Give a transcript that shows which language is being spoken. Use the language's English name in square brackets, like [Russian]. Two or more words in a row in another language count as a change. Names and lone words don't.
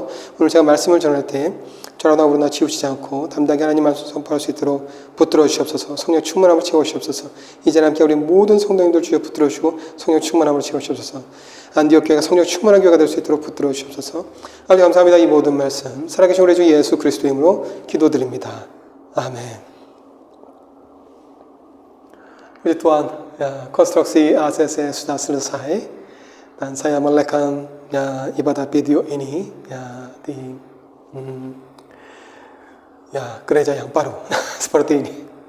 [Korean] 오늘 제가 말씀을 전할 때 저러나 우러나 치우치지 않고 담대하게 하나님 말씀 선포할 수 있도록 붙들어 주시옵소서. 성령 충만함으로 채워 주시옵소서. 이 자리에 함께 우리 모든 성도님들 주여 붙들어 주시고 성령 충만함으로 채워 주시옵소서. 안디옥 교회가 성령 충만한 교회가 될 수 있도록 붙들어 주시옵소서. 아버지 감사합니다. 이 모든 말씀 살아계신 우리 주 예수 그리스도의 이름으로 기도드립니다. 아멘. [Indonesian] Puji Tuhan, ya, konstruksi ACC sudah selesai dan saya melekan ya, ibadah video ini ya, di ya, gereja yang baru seperti ini.